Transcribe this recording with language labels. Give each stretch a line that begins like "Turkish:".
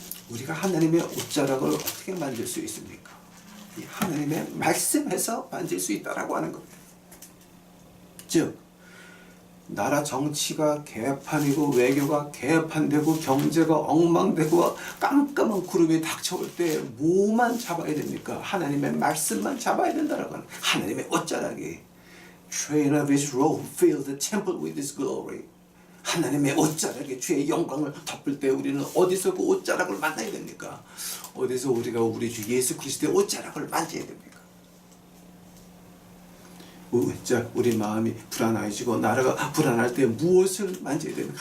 Korean: 우리가 하나님의 옷자락을 어떻게 만질 수 있습니까? 이 하나님의 말씀에서 만질 수 있다라고 하는 겁니다. 즉 나라 정치가 개판이고 외교가 개판되고 경제가 엉망되고 깜깜한 구름이 닥쳐올 때 뭐만 잡아야 됩니까? 하나님의 말씀만 잡아야 된다라고 하는 하나님의 옷자락이
English: Train of his robe fill the temple with his glory.
Korean: 하나님의 옷자락에 주의 영광을 덮을 때 우리는 어디서 그 옷자락을 만나야 됩니까? 어디서 우리가 우리 주 예수 그리스도의 옷자락을 만져야 됩니까? 우리 마음이 불안해지고 나라가 불안할 때 무엇을 만져야 됩니까?